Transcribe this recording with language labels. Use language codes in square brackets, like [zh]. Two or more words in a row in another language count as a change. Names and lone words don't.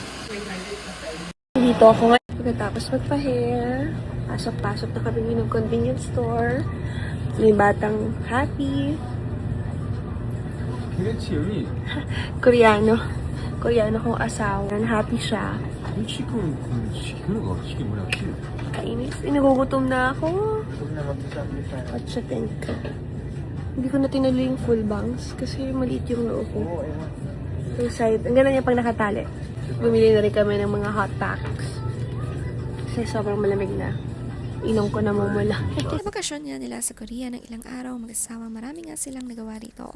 [tl] Dito ako ngayon. Pagkatapos magpa-hair, pasok-pasok na kami ng [en] convenience store. [tl] May batang happy. [ko] 그렇지. [tl] Koreano. Koreano kong asawa. Happy siya. [ko] 지금 시키는 거 시키 뭐야? [tl] Kainis. Nagugutom na ako. [en] What you think? [tl] Hindi ko na tinuloy yung [en] full bangs [tl] kasi maliit yung loob ko. Yung side. Ang ganda niya pag nakatali. Bumili na rin kami ng mga [en] hot packs. [tl] Kasi sobrang malamig na. Inom ko na mumula. Sa bakasyon nga nila sa Korea ng ilang araw mag-asawa, marami nga silang nagawa rito.